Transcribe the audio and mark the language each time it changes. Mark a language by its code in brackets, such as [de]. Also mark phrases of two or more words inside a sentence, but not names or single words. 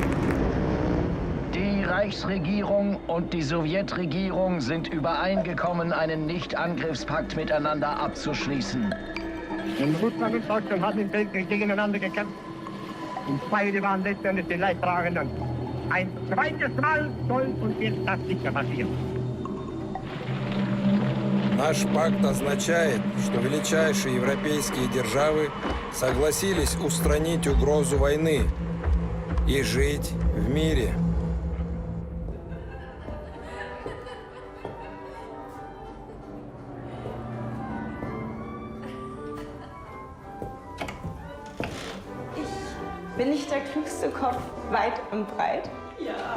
[de] Die Reichsregierung und die Sowjetregierung sind übereingekommen, einen Nicht-Angriffspakt miteinander abzuschließen. In Russland und Deutschland haben im Weltkrieg gegeneinander gekämpft. Und beide waren letztendlich die Leidtragenden. Ein zweites Mal soll uns jetzt das sicher passieren. [ru] Наш пакт означает, что величайшие европейские державы согласились устранить угрозу войны и жить в мире. [de] Bin ich der klügste Kopf weit und breit? Ja.